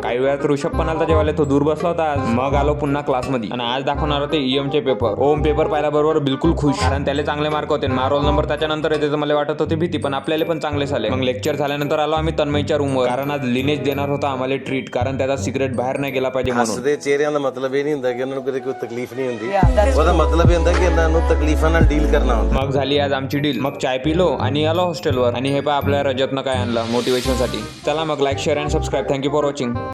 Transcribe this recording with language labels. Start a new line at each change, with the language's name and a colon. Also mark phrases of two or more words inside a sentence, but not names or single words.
Marathi: काही वेळात ऋषभ पण आलता जेवायला, तो दूर बसला होता आज। मग आलो पुन्हा क्लासमध्ये आणि आज दाखवणार होते ईएमचे पेपर। ओम पेपर पाहिल्या बरोबर बिलकुल खुश, कारण त्याला चांगले मार्क होते। रोल नंबर त्याच्यानंतर येते, मला वाटत होती भीती, पण आपल्याला पण चांगले झाले। मग लेक्चर झाल्यानंतर आलो आम्ही तन्मयच्या रूमवर, कारण आज लिनेज देणार होता आम्हाला ट्रीट, कारण त्याचा सिक्रेट बाहेर नाही गेला पाहिजे म्हणून।
Punjabi: ਹੱਸਦੇ ਚਿਹਰਿਆਂ ਦਾ ਮਤਲਬ ਇਹ ਨਹੀਂ ਹੁੰਦਾ ਕਿ ਉਹਨਾਂ ਨੂੰ ਕਦੇ ਕੋਈ ਤਕਲੀਫ ਨਹੀਂ ਹੁੰਦੀ, ਉਹਦਾ ਮਤਲਬ ਇਹ ਹੁੰਦਾ ਕਿ ਇਹਨਾਂ ਨੂੰ ਤਕਲੀਫਾਂ ਨਾਲ ਡੀਲ ਕਰਨਾ ਹੁੰਦਾ।
Marathi: मग झाली आज आमची डील। मग चाय पिलो आणि आलो हॉस्टेलवर। आणि हे पहा आपल्या रजतनं काय आणलं मोटिवेशन साठी। चला मग
English: like share and subscribe. thank you for watching.